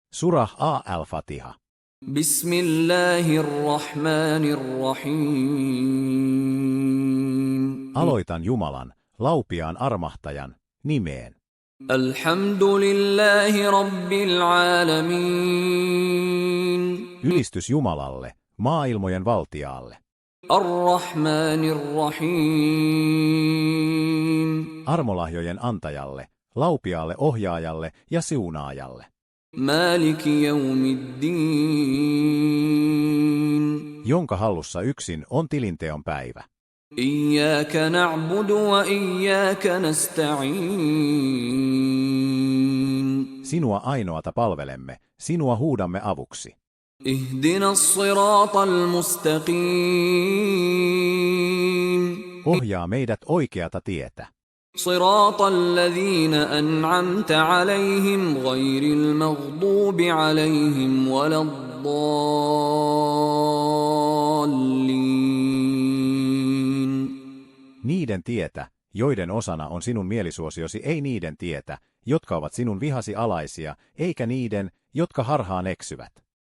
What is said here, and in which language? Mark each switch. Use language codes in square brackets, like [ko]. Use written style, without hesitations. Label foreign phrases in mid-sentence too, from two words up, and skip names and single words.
[ar] Surah Al-Fatiha. بسم الله الرحمن الرحيم. [fi] Aloitan Jumalan, laupiaan armahtajan, nimeen. [ar] الحمد لله رب العالمين. [fi] Ylistys Jumalalle, maailmojen valtiaalle. [ar] الرحمن الرحيم. [fi] Armolahjojen antajalle, laupiaalle ohjaajalle ja siunaajalle. [ar] مالك يوم الدين. [fi] Jonka hallussa yksin on tilinteon päivä. [ar] إياك نعبد وإياك نستعين. [fi] Sinua ainoata palvelemme, sinua huudamme avuksi. [ar] اهدنا الصراط المستقيم. [fi] Ohjaa meidät oikeata tietä. [ar] صراط الذين أنعمت عليهم غير المغضوب عليهم ولا الضالين. [fi] Niiden tietä, joiden osana on sinun mielisuosiosi, ei niiden tietä, jotka ovat sinun vihasi alaisia, eikä niiden, jotka harhaan eksyvät.